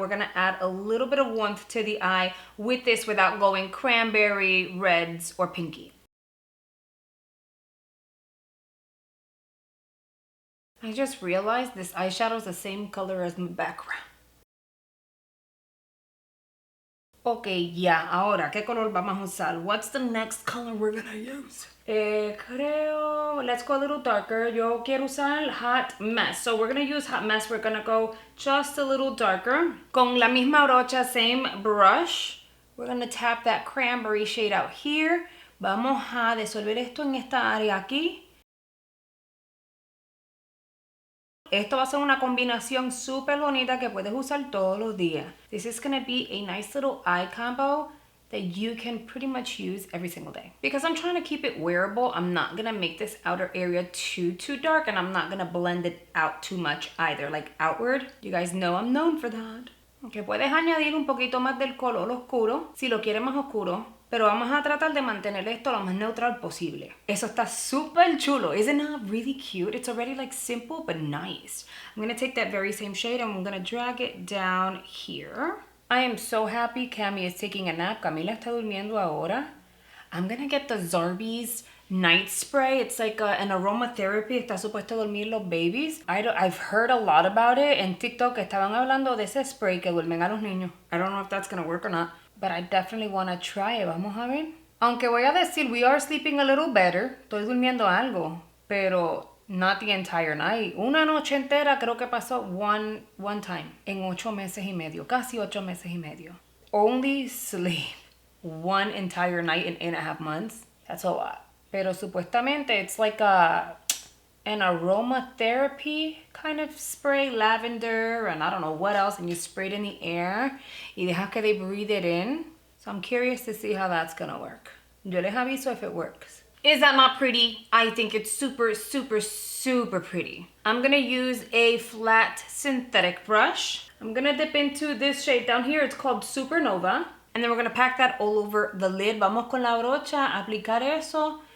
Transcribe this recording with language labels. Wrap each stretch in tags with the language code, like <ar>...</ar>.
<en>We're gonna add a little bit of warmth to the eye with this without going cranberry, reds, or pinky. I just realized this eyeshadow is the same color as my background.</en> <es>Okay, yeah, ahora, ¿qué color vamos a usar?</es> <en>What's the next color we're gonna use? Creo, let's go a little darker.</en> <es>Yo quiero usar</es> <en>Hot Mess. So we're gonna use Hot Mess. We're gonna go just a little darker.</en> <es>Con la misma brocha,</es> <en>same brush, we're gonna tap that cranberry shade out here.</en> <es>Vamos a disolver esto en esta área aquí. Esto va a ser una combinación súper bonita que puedes usar todos los días.</es> <en>This is gonna be a nice little eye combo that you can pretty much use every single day. Because I'm trying to keep it wearable, I'm not gonna make this outer area too dark, and I'm not gonna blend it out too much either, like outward. You guys know I'm known for that.</en> <es>Okay, puedes añadir un poquito más del color oscuro si lo quieres más oscuro, pero vamos a tratar de mantener esto lo más neutral posible. Eso está súper chulo.</es> <en>Isn't that really cute? It's already like simple but nice. I'm gonna take that very same shade and I'm gonna drag it down here. I am so happy Cami is taking a nap.</en> <es>Camila está durmiendo ahora.</es> <en>I'm gonna get the Zarbee's night spray. It's like an aromatherapy.</en> <es>Está supuesto dormir los</es> <en>babies. I've heard a lot about it.</en> <es>En TikTok estaban hablando de ese spray que duermen a los niños.</es> <en>I don't know if that's gonna work or not, but I definitely want to try it.</en> <es>Vamos a ver. Aunque voy a decir,</es> <en>we are sleeping a little better.</en> <es>Estoy durmiendo algo, pero</es> <en>not the entire night.</en> <es>Una noche entera creo que pasó</es> <en>one time</en> <es>en 8 meses y medio, casi 8 meses y medio.</es> <en>Only sleep one entire night in 8.5 months. That's a lot.</en> <es>Pero supuestamente</es> <en>it's like an aromatherapy kind of spray, lavender, and I don't know what else, and you spray it in the air</en> <es>y dejas que</es> <en>they breathe it in. So I'm curious to see how that's gonna work.</en> <es>Yo les aviso</es> <en>if it works. Is that not pretty? I think it's super, super, super pretty. I'm gonna use a flat synthetic brush. I'm gonna dip into this shade down here. It's called Supernova. And then we're gonna pack that all over the lid.</en> <es>Vamos con la brocha a aplicar eso.</es>